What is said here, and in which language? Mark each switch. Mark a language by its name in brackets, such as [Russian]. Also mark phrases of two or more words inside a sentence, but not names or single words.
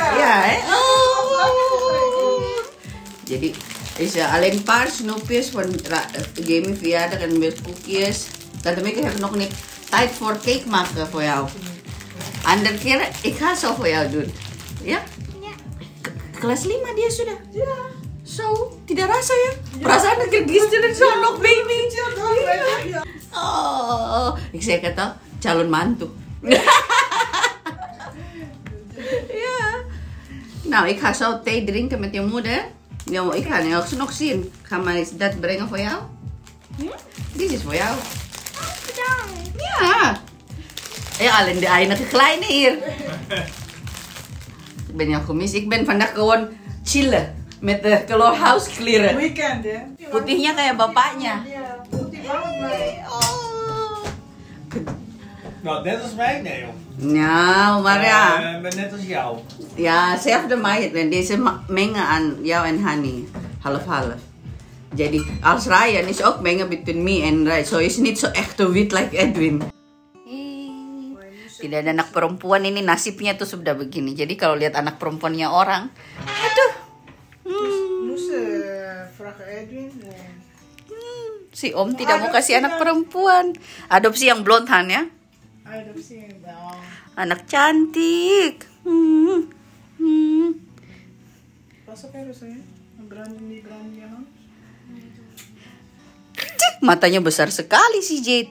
[Dutch] Ja, hè? Oh. Jadi is alleen een paar snoepjes van Jamie verjaardag en met koekjes. Tante Mega heeft nog niet tijd voor cake maken voor jou. Andere keer, ik ga zo voor jou doen. Ja? Ja. [Indonesian] Kelas 5 dia sudah. [Dutch] Ja. Zo, [Indonesian] tidak rasa ya? [Dutch] Perasaan gisteren zo nog baby. Ja. Oh, ik zeg het al, [Indonesian] calon mantu. [Dutch] Ja. Nou, ik ga zo thee drinken met je moeder. Ja, ik ga het nog zien. Ga maar eens dat brengen voor jou. Dit is voor jou. Bedankt. Ja. Ja, alleen de enige kleine hier. Ik ben jou gemist. Ik ben vandaag gewoon chillen met de Color House kleren. Weekend, hè? [Indonesian] Putihnya kayak bapaknya. Ja, putih banget, [Dutch] maar. Oh. Nou, net als mij? Nee, joh. Nou, maar ja. Ik ben net als jou. Ja, zelfde meid. En deze mengen aan jou en Hani. Half-half. Jadi, als Ryan is ook mengen [English] between me and [Dutch] Ryan. So, is niet zo echt wit like Edwin. [Indonesian] Tidak ada anak perempuan, ini nasibnya tuh sudah begini. Jadi kalau lihat anak perempuannya orang, aduh. [Dutch] Moest vragen Edwin. [Indonesian] Si Om tidak mau kasih anak perempuan. Adopsi yang blond Han ya. Adopsi dong. Anak cantik. Pas apa ya rasanya? Berani ya, Han? Cik, matanya besar sekali si Jade.